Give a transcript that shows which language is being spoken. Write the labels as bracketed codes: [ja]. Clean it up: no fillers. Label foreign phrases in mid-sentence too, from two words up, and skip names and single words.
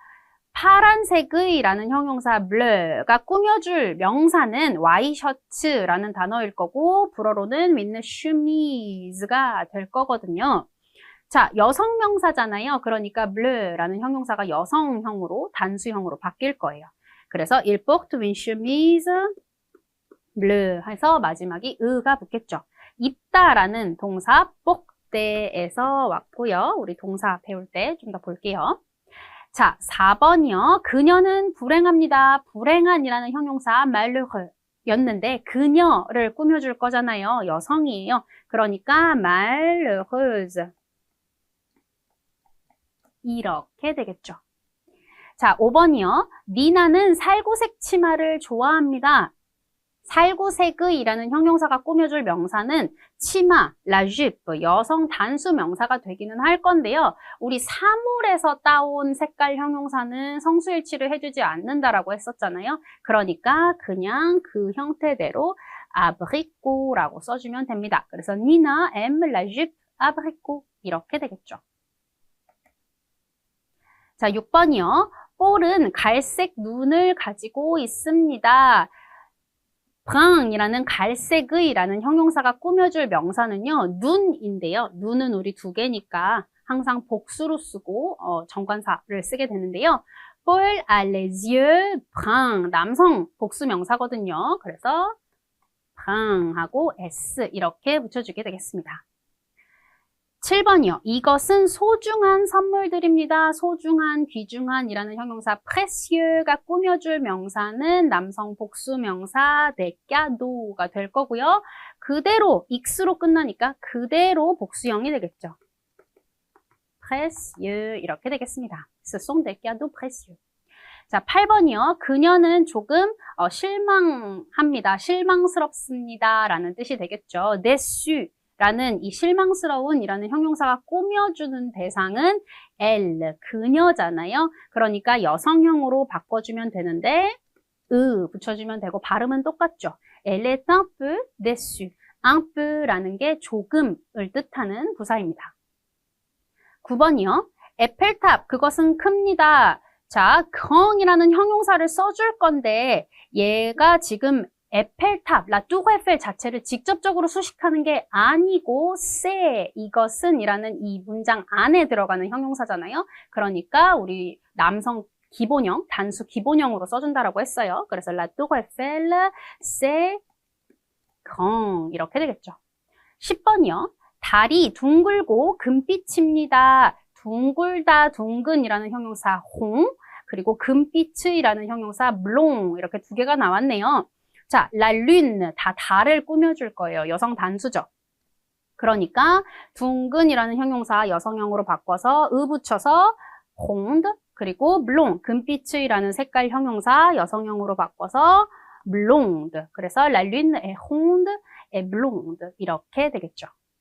[ko] 파란색의 라는 형용사 bleu가 꾸며줄 명사는 와이셔츠라는 단어일 거고 불어로는 with chemise가 될 거거든요. 자, 여성 명사잖아요. 그러니까 bleu라는 형용사가 여성형으로 단수형으로 바뀔 거예요. 그래서 [fr] il porte une chemise bleu [ko] 해서 마지막이 의가 붙겠죠. 입다라는 동사 porte에서 왔고요. 우리 동사 배울 때 좀 더 볼게요. 자, 4번이요. 그녀는 불행합니다. 불행한이라는 형용사 malheureux 였는데 그녀를 꾸며줄 거잖아요. 여성이에요. 그러니까 malheureuse 이렇게 되겠죠. 자, 5번이요. 니나는 살구색 치마를 좋아합니다. 살구색의 이라는 형용사가 꾸며줄 명사는 치마, [fr] la jupe, [ko] 여성 단수 명사가 되기는 할 건데요. 우리 사물에서 따온 색깔 형용사는 성수일치를 해주지 않는다라고 했었잖아요. 그러니까 그냥 그 형태대로 abricot라고 써주면 됩니다. 그래서 니나 [fr] aime la jupe abricot [ko] 이렇게 되겠죠. 자, 6번이요. 볼은 갈색 눈을 가지고 있습니다. brun이라는 갈색의 라는 형용사가 꾸며줄 명사는요. 눈인데요. 눈은 우리 두 개니까 항상 복수로 쓰고 정관사를 쓰게 되는데요. [fr] Paul a les yeux bruns. [ko] 남성 복수 명사거든요. 그래서 brun하고 s 이렇게 붙여주게 되겠습니다. 7번이요. 이것은 소중한 선물들입니다. 소중한, 귀중한이라는 형용사 précieux가 꾸며줄 명사는 남성 복수 명사 [fr] des cadeaux [ko] 가 될 거고요. 그대로 x로 끝나니까 그대로 복수형이 되겠죠. précieux 이렇게 되겠습니다. [fr] Ce sont des cadeaux précieux. [ko] 자, 8번이요. 그녀는 조금 실망합니다. 실망스럽습니다. 라는 뜻이 되겠죠. déçu 라는 이 실망스러운 이라는 형용사가 꾸며주는 대상은 elle, 그녀잖아요. 그러니까 여성형으로 바꿔주면 되는데 붙여주면 되고 발음은 똑같죠. [fr] Elle est un peu déçue. un peu [ko] 라는 게 조금을 뜻하는 부사입니다. 9번이요. 에펠탑, 그것은 큽니다. 자, grand이라는 형용사를 써줄 건데 얘가 지금 에펠탑, 라 뚜르 에펠 자체를 직접적으로 수식하는 게 아니고 c'est, 이것은 이라는 이 문장 안에 들어가는 형용사잖아요. 그러니까 우리 남성 기본형, 단수 기본형으로 써준다라고 했어요. 그래서 라 뚜르 에펠, [fr] c'est grand 이렇게 되겠죠. [ko] 10번이요. 달이 둥글고 금빛입니다. 둥글다, 둥근이라는 형용사 홍, 그리고 금빛이라는 형용사 blond 이렇게 두 개가 나왔네요. 자, [fr] la lune, [ko] 다 달을 꾸며줄 거예요. 여성 단수죠. 그러니까 둥근이라는 형용사 여성형으로 바꿔서 붙여서 ronde, 그리고 blond, 금빛이라는 색깔 형용사 여성형으로 바꿔서 blonde. 그래서 [fr] la lune est ronde et blonde [ko] 이렇게 되겠죠.